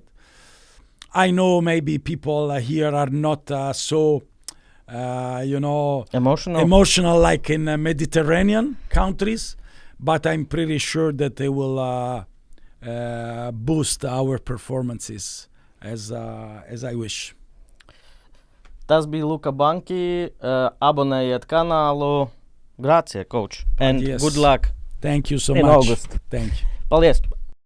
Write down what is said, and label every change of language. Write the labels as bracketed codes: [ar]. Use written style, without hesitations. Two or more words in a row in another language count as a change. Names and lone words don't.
[en] I know maybe people here are not so, emotional like in Mediterranean countries, but I'm pretty sure that they will boost our performances as I wish. [lv] Tas bija Luka Banki. Abonējiet kanālu. [en] Grazie, coach. And Yes. Good luck. Thank you so in much. August. Thank you. [lv] Paldies.